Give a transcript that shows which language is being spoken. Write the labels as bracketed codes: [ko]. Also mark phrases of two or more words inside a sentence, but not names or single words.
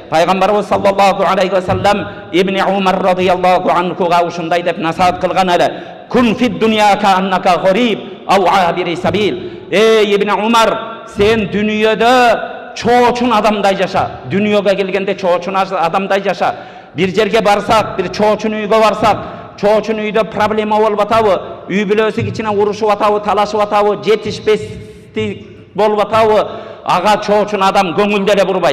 [ky] Пайғамбарыбыз [ar] صلى الله عليه وسلم [ky] Ибн Умар [ar] رضي الله عنه [ky] ушындай деп насихат қылған еді. [ar] كن في الدنيا كأنك غريب أو عابر سبيل. [ky] Ибн Умар, сен дүниеде чоочун адамдай жаша. Дүниеге келгенде чоочун адамдай жаша. Bir жерге барсақ, bir чоочун үйгө барсақ, чоочун үйдө проблема болуп атабы, үй бүлөсү кичине урушуп атабы, талашып атабы, жетишпестик болуп атабы, ага чоочун адам көңүлдө эле бурбайт.